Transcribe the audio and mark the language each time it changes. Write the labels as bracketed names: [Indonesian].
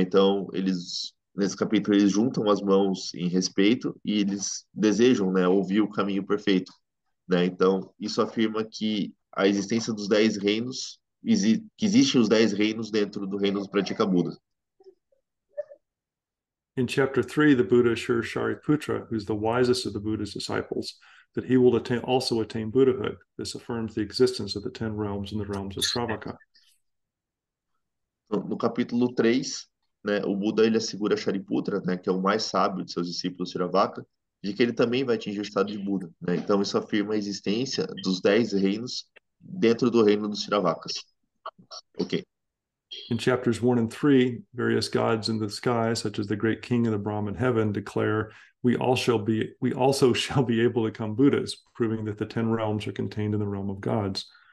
[Portuguese] Então, nesse capítulo, eles juntam as mãos em respeito e eles desejam, né, ouvir o caminho perfeito. Né? Então, isso afirma que a existência dos 10 reinos, que existem os 10 reinos dentro do reino do Pratyeka Buda. [English] In chapter 3, the Buddha assures Shariputra, who's the wisest of the Buddha's disciples, that he will also attain Buddhahood. This affirms the existence of the 10 realms and the realms of Shravaka. [Portuguese] No capítulo 3, né, o Buda ele assegura a Shariputra, né, que é o mais sábio de seus discípulos Theravada, de que ele também vai atingir o estado de Buda. Né? Então, isso afirma a existência dos 10 reinos dentro do reino dos Theravacas. Ok. [English] In chapters 1 and 3, various gods in the sky, such as the great king of the Brahman heaven, declare, we also shall be able to become Buddhas, proving that the 10 realms are contained in the realm of gods.